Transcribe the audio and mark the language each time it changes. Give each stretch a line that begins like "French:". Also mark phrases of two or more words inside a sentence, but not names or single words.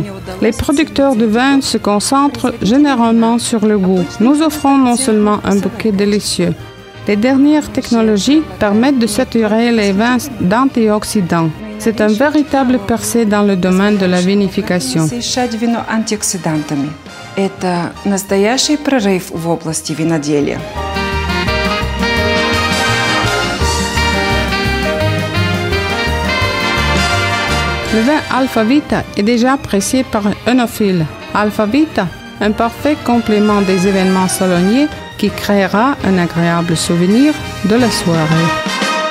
French: Les producteurs de vin se concentrent généralement sur le goût. Nous offrons non seulement un bouquet délicieux. Les dernières technologies permettent de saturer les vins d'antioxydants. C'est un véritable percée dans le domaine de la vinification.
Russian: Это настоящий прорыв в области виноделия.
French: Le vin Alpha Vita est déjà apprécié par œnophiles. Alpha Vita, un parfait complément des événements saloniers qui créera un agréable souvenir de la soirée.